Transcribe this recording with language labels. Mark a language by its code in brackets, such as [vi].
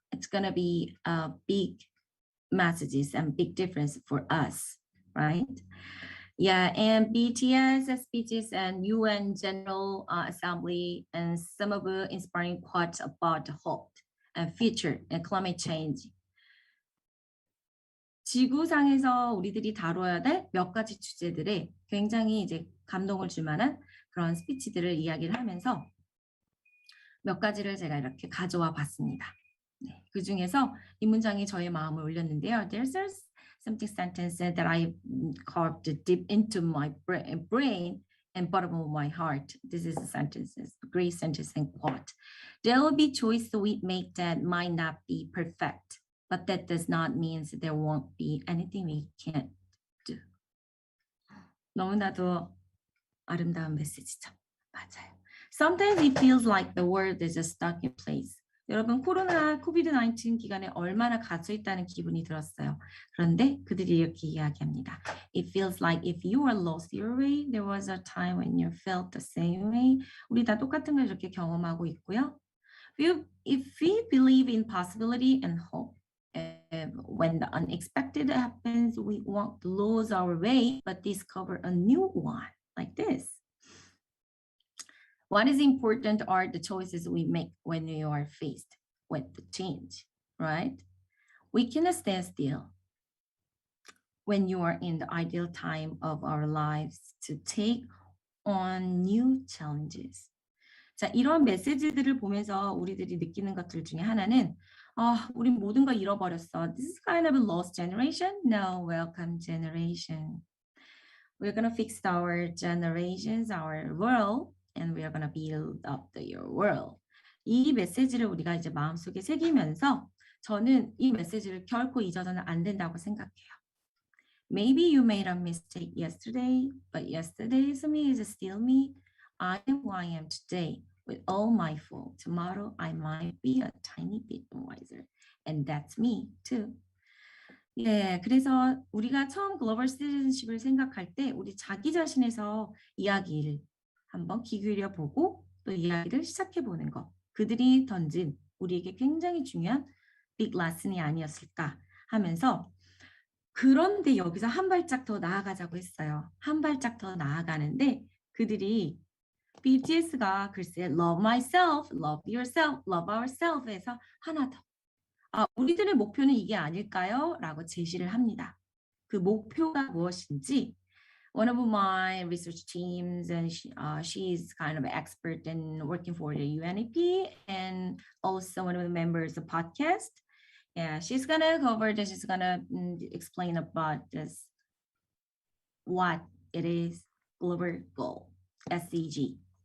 [en] It's gonna be big messages and big difference for us, right? Yeah, and BTS speeches and UN General Assembly and some of the inspiring quotes about hope and future and climate change. [ko] 지구상에서 우리들이 다뤄야 될 몇 가지 주제들에 굉장히 이제 감동을 줄 만한 그런 스피치들을 이야기를 하면서 몇 가지를 제가 이렇게 가져와 봤습니다. 네, 그 중에서 이 문장이 저의 마음을 울렸는데요. [en] There's something sentence that I carved deep into my brain and bottom of my heart. This is a sentence, a great sentence and quote. There will be choices we make that might not be perfect, but that does not mean there won't be anything we can't do. [ko] 너무나도 아름다운 메시지죠. 맞아요. [en] Sometimes it feels like the world is just stuck in place. [ko] 여러분, 코비드-19 기간에 얼마나 갇혀 있다는 기분이 들었어요. 그런데 그들이 이렇게 이야기합니다. [en] It feels like if you were lost your way, there was a time when you felt the same way. [ko] 우리 다 똑같은 걸 이렇게 경험하고 있고요. [en] If we believe in possibility and hope, when the unexpected happens, we won't lose our way, but discover a new one like this. What is important are the choices we make when we are faced with the change, right? We cannot stand still when you are in the ideal time of our lives to take on new challenges. [ko] 자, 이런 메시지들을 보면서 우리들이 느끼는 것들 중에 하나는 우린 모든 걸 잃어버렸어. [en] This is kind of a lost generation. No, welcome generation. We're gonna fix our generations, our world, and we are gonna build up your world. [ko] 이 메시지를 우리가 이제 마음속에 새기면서 저는 이 메시지를 결코 잊어서는 안 된다고 생각해요. [en] Maybe you made a mistake yesterday, but yesterday's me is still me. I am who I am today. With all my fault, tomorrow I might be a tiny bit wiser. And that's me too. [ko] 예, 그래서 우리가 처음 글로벌 시티즌십을 생각할 때 우리 자기 자신에서 이야기를 한번 귀 기울여 보고 또 이야기를 시작해 보는 것. 그들이 던진 우리에게 굉장히 중요한 빅 레슨이 아니었을까 하면서 그런데 여기서 한 발짝 더 나아가자고 했어요. 한 발짝 더 나아가는데 그들이 BTS가 글쎄 [en] love myself, love yourself, love ourselves [ko] 에서 하나 더. 우리들의 목표는 이게 아닐까요? 라고 제시를 합니다. 그 목표가 무엇인지 [en] one of my research teams and she's kind of an expert in working for the UNEP and also one of the members of the podcast. Yeah, she's gonna cover this. She's gonna explain about this, what it is, global goal, SDG.